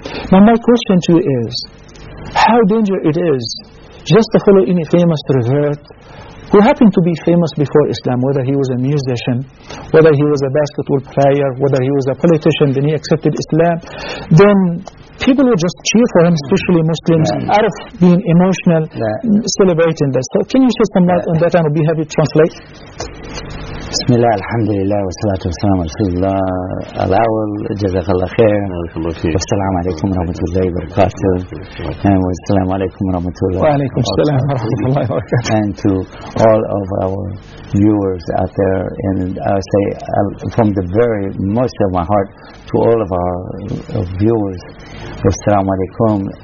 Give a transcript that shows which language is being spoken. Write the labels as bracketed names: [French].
[English] Now my question to you is, how dangerous it is just to follow any famous revert who happened to be famous before Islam, whether he was a musician, whether he was a basketball player, whether he was a politician, then he accepted Islam, then people would just cheer for him, especially Muslims, out of being emotional, celebrating that. So can you say some light on that, and I'll be happy to translate. [Arabic] بسم الله الحمد لله والصلاة والسلام على رسول الله الأول، جزاك الله خير والسلام عليكم ورحمة الله وبركاته. والسلام عليكم ورحمة الله. وعليكم السلام ورحمة الله وبركاته. [English] And to all of our viewers out there, and I say from the very most of my heart to all of our viewers, [Arabic] والسلام عليكم.